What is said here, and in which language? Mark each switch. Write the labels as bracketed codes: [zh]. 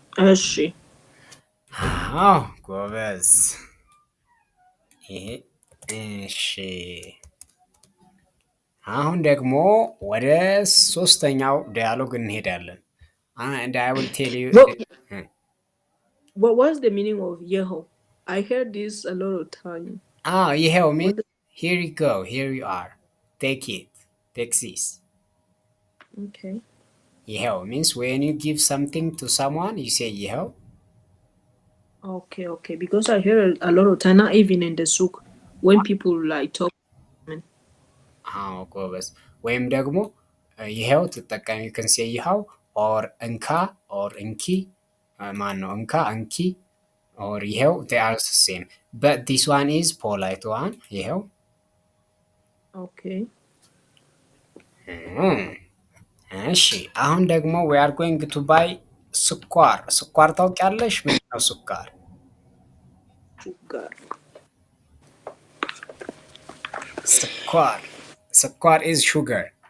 [am] እሺ አዎ ጎበዝ። ይሄ እሺ። አሁን ደግሞ ወደ ሶስተኛው ዲያሎግ እንሄዳለን። [en] and I will tell you What was the meaning of yeho? I heard this a lot of time. [am] ይኸው [en] What means the- here you go, here you are, take it, take this. Okay. ይኸው means when you give something to someone you say ይኸው. Okay, okay. Because I hear a lot of time, not even in the souk, when people like talk. [am] ጎበዝ። ወይም ደግሞ ይኸው ትጠቀሚ [en] can say [am] ይኸው or እንካ or እንኪ ማን ነው እንካ እንኪ or ይኸው [en] they are the same but this one is polite one [am] ይኸው። [en] Okay. [am] እሺ አሁን ደግሞ [en] we are going to buy ስኳር። [am] ስኳር ታውቂያለሽ? ምንድን ነው ስኳር? [en] Sugar. ስኳር ስኳር is sugar.